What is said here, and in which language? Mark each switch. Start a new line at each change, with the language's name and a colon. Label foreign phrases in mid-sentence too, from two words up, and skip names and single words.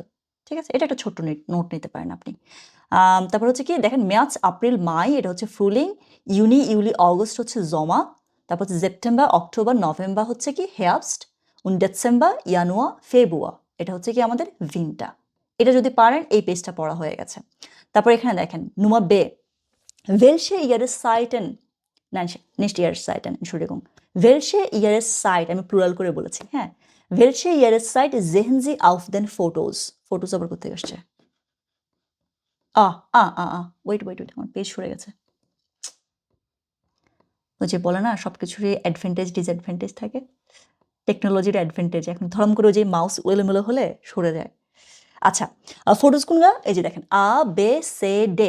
Bangla: ঠিক আছে, এটা একটা ছোট্ট নোট নিতে পারেন আপনি। তারপর হচ্ছে কি, দেখেন
German: März, April, Mai
Bangla: এটা হচ্ছে
German: Frühling, Juni, Juli, August
Bangla: হচ্ছে জমা, তারপর হচ্ছে
German: September, Oktober, November
Bangla: হচ্ছে কি হেয়াবস্ট,
German: Dezember, Januar, Februar
Bangla: এটা হচ্ছে কি আমাদের ভিন্টা। এটা যদি পারেন, এই পেজটা পড়া হয়ে গেছে। তারপর এখানে দেখেন
German: Nummer B, welche Jahreszeiten, nein, nicht Jahreszeiten, Entschuldigung, welche Jahreszeit,
Bangla: আমি প্লুরাল করে বলেছি। হ্যাঁ,
German: welche Jahreszeit sehen Sie auf den Fotos?
Bangla: ফটোস আবার কোথায় আসছে? ওয়েট ওয়েট ওয়েট, আমার পেজ সরে গেছে। ওই যে বলে না, সব কিছুরই অ্যাডভান্টেজ ডিসঅ্যাডভান্টেজ থাকে। টেকনোলজির অ্যাডভান্টেজ, এখন ধরম করে যে মাউস এলোমেলো হলে সরে যায়। আচ্ছা, ফটোস কোনগুলো? এই যে দেখেন,
German: A B C D.